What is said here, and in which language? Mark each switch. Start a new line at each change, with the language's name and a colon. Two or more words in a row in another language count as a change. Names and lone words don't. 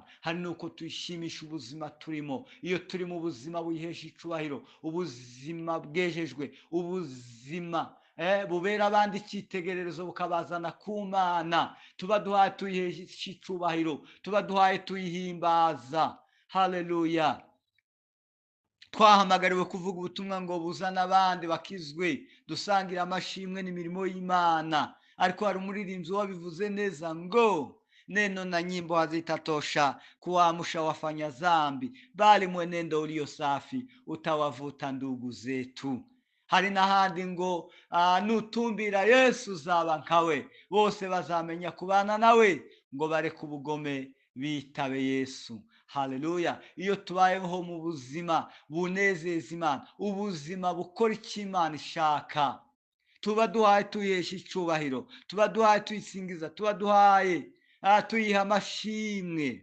Kinyarwanda: Hari nuko tuyishimisha ubuzima turimo. Iyo turi mu buzima buyihesha icubahiro, ubuzima bwejejwe, ubuzima bubera abandi icyitegererezo, bukabazana ku Mana, tuba duhaye tuyihesha icubahiro, tuba duhaye tuyihimbaza. Haleluya. Twahamagariwe kuvuga ubutumwa ngo buzana abandi bakizwe, dusangira amashimwe n'imirimo y'Imana. Ariko hari umuririmbyi wabivuze neza ngo
Swahili: neno na nyimbo hazitatosha kuamsha wafanya dhambi, bali mwenendo ulio safi utawavuta ndugu zetu.
Kinyarwanda: Hari n'ahandi ngo nutumbira Yesu uzaba nkawe, bose bazamenya kubana nawe, ngo bareke ubugome bitabe Yesu. Haleluya. Iyo tubayeho mu buzima bunezeza Imana, ubuzima bukora icyo Imana ishaka, tuba duhaye tuyihesha icubahiro, tuba duhaye tuyisingiza, tuba duhaye tuyiha amashimwe.